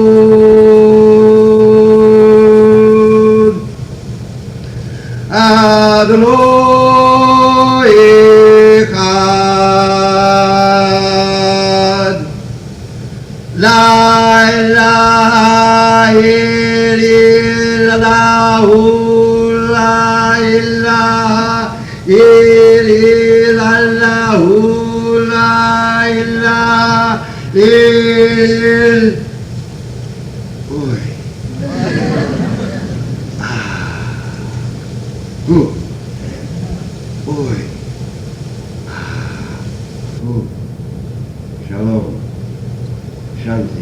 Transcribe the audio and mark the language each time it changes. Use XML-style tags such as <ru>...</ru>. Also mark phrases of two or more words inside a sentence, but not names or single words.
<he>Adonai Echad,</he> <ar>La ilaha illallahu, La ilaha illallahu, La ilaha illallah.</ar> <en>Boy. Good. Boy. Good.</en> <he>Shalom. Shanti.</he>